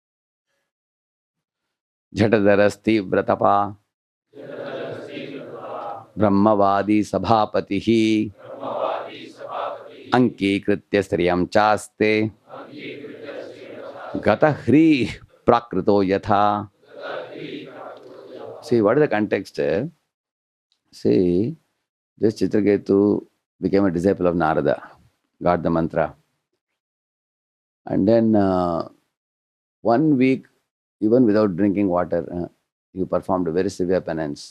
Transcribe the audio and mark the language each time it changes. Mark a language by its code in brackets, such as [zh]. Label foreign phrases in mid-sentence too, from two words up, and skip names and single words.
[sa] Jhatadharasti vratapa brahmavadi sabhapatihi ankikritya striyam chaste gatahri prakrito yatha. [en] See, what is the context? See, this Chitraketu became a disciple of Narada, got the mantra. And then 1 week, even without drinking water, he performed a very severe penance.